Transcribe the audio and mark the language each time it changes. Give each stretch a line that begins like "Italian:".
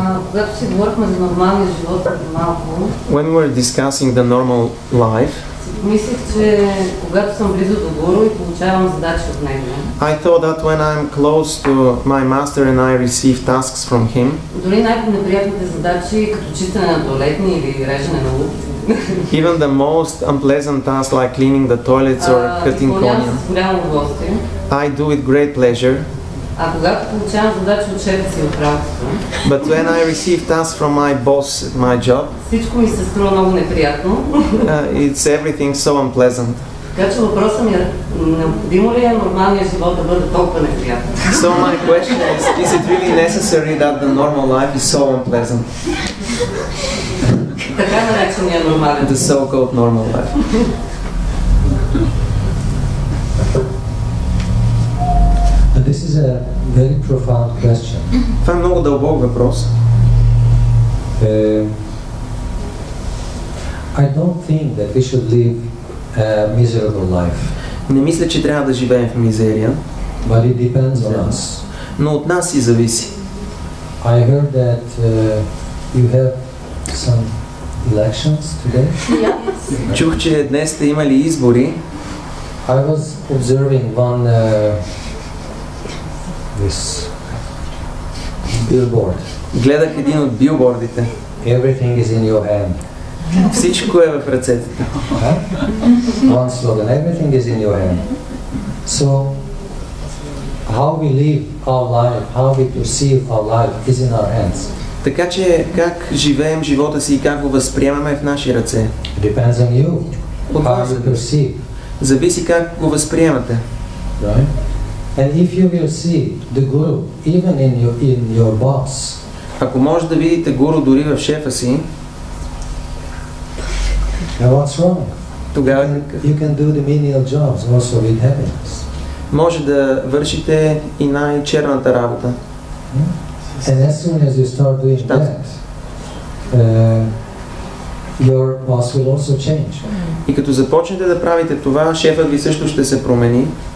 Bulgarian: Когато си говорихме за нормалния живот преди малко,
English: When we were discussing the normal life,
Bulgarian: мислех, че когато съм близо до Гуру и получавам задачи от него,
English: I thought that when I'm close to my master and I receive tasks from him,
Bulgarian: дори най-неприятните задачи, като чистене на тоалетни или режене на лук,
English: even the most unpleasant tasks like cleaning the toilets or cutting
Bulgarian: изпълнявам konya, с голямо удоволствие.
English: I do with great pleasure.
Bulgarian: А когато получавам задачи от шефа си от работата,
English: But when I receive tasks from my boss at my job,
Bulgarian: всичко ми се струва много неприятно.
English: it's everything so unpleasant.
Bulgarian: Така че въпросът ми е, необходимо ли е нормалният живот да бъде толкова неприятен?
English: So my question is it really necessary that the normal life is so unpleasant?
Bulgarian: Така наречения нормален.
English: The so-called normal life. This is a very profound question.
Bulgarian: Това е много дълбок въпрос.
English: I don't think that we should live a miserable life.
Bulgarian: Не мисля, че трябва да живеем в мизерия,
English: But it depends on us.
Bulgarian: но от нас и зависи.
English: I heard that you have some elections today.
Bulgarian: Чух, че днес сте имали избори.
English: I was observing one this billboard.
Bulgarian: Гледах един от билбордите.
English: everything is in your hand.
Bulgarian: Всичко е в ръцете.
English: One slogan, everything is in your hand. So, how we live our life, how we perceive our life is in our hands.
Bulgarian: Така че как живеем живота си и как го възприемаме е в наши ръце.
English: It depends on you,
Bulgarian: От
English: how
Bulgarian: вас
English: you perceive.
Bulgarian: зависи как го възприемате.
English: Right? And if you will see the guru, even in your boss,
Bulgarian: Ако може да видите гуру дори в шефа си,
English: now what's wrong?
Bulgarian: тогава
English: You can do the menial jobs also with happiness.
Bulgarian: може да вършите и най-черната работа.
English: And as soon as you start doing that, your boss will also change.
Bulgarian: И като започнете да правите това, шефът ви също ще се промени.